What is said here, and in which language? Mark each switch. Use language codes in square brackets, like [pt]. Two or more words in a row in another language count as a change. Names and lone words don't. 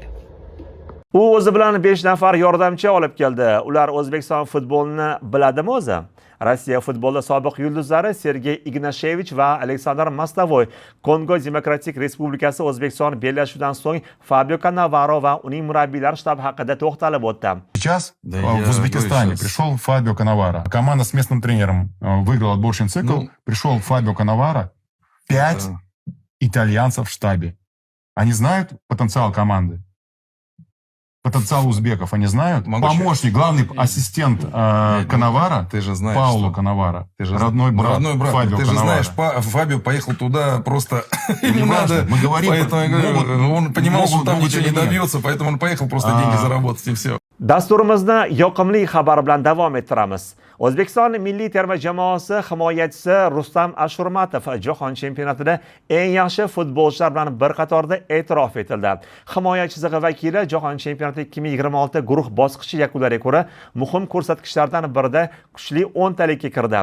[uz] U o'zi bilan 5 nafar yordamchi olib keldi. Ular O'zbekiston futbolini biladimi o'zi? Rossiya futbolda sobiq yulduzlari Sergey Ignashevich va Aleksandr Mostovoy Kongo Demokratik Respublikasi O'zbekiston bellashuvidan so'ng Fabio Cannavaro va uning murabbiylar shtabi haqida to'xtalib o'tdi. [ru] Сейчас в Узбекистане пришел Фабио Каннаваро. Команда с местным тренером выиграла отборочный цикл. Пришел Фабио Каннаваро. 5 итальянцев в штабе. Они знают потенциал команды? Потенциал узбеков они знают? Помощник, главный ассистент Каннаваро, ты же знаешь, Пауло Каннаваро, родной брат Фабио ты же Каннаваро. знаешь, Фабио поехал туда просто не надо. Мы говорим, поэтому я говорю, он понимал, что там ничего не добьется, поэтому он поехал просто деньги заработать и все. [uz] Dasturimizni yoqimli xabar bilan davom ettiramiz. O'zbekiston milliy terma jamoasi himoyachisi Rustam Ashurmatov jahon chempionatida eng yaxshi futbolchilar bilan bir qatorda e'tirof etildi. Himoya chizig'i vakili jahon chempionati 2026 guruh bosqichi yakunlariga ko'ra muhim ko'rsatkichlardan birida kuchli 10 talikka kirdi.